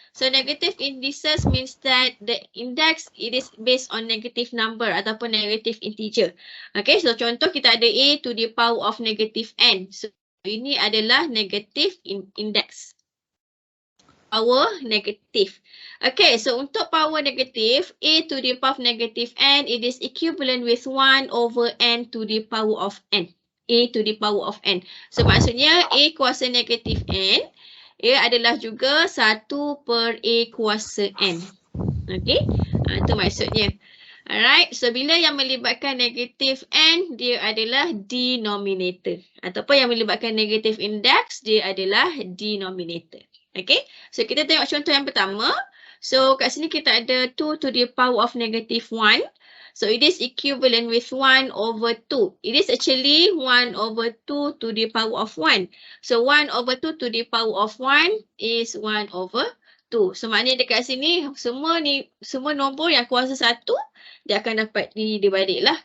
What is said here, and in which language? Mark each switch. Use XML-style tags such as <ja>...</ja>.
<en>So negative indices means that the index it is based on negative number</en> <ms>ataupun negative integer.</ms> <en>Okay,</en> <ms>so contoh kita ada</ms> <en>A to the power of negative n.</en> <ms>So ini adalah negative index.</ms> <en>Power negative. Okay, so</en> <ms>untuk power negative,</ms> <en>A to the power of negative n, it is equivalent with 1/n to the power of n. A to the power of n.</en> <ms>So maksudnya A kuasa negatif n, ia adalah juga 1/A kuasa n. Okay, itu maksudnya.</ms> <en>Alright,</en> <ms>so bila yang melibatkan negatif n, dia adalah denominator. Ataupun yang melibatkan negatif index, dia adalah denominator. Okay, so kita tengok contoh yang pertama. So kat sini kita ada 2 to the power of negative 1.</ms> <en>So it is equivalent with 1/2. It is actually 1/2 to the power of 1. So 1/2 to the power of 1 is 1/2. 2.</en> <ms>So maknanya dekat sini semua nombor yang kuasa 1 dia akan dapat dibalik lah.</ms>